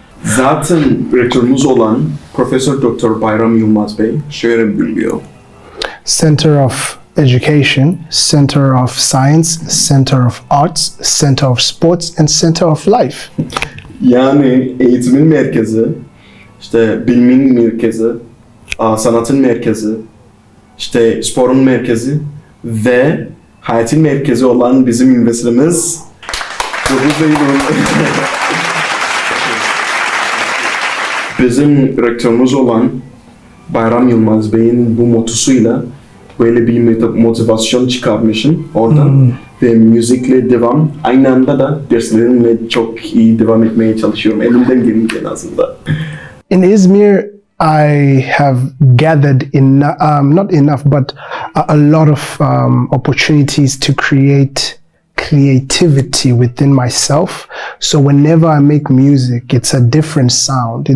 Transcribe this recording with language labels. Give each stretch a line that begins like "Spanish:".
Turkish: Zaten rektörümüz olan Profesör Doktor Bayram Yılmaz Bey şöyle biliyor.
English: Center of Education, Center of Science, Center of Arts, Center of Sports and Center of Life.
Turkish: Yani eğitimin merkezi, işte bilimin merkezi, sanatın merkezi, işte sporun merkezi ve hayatın merkezi olan bizim üniversitemiz Dokuz Eylül. Bizim rektörümüz olan Bayram Yılmaz Bey'in bu motosuyla böyle bir motivasyon çıkarmışım oradan ve müzikle devam. Aynı anda da derslerimle çok iyi devam etmeye çalışıyorum. Elimden gelince en azından.
English: In Izmir, I have gathered not enough, but a lot of opportunities to create creativity within myself. So whenever I make music, it's a different sound.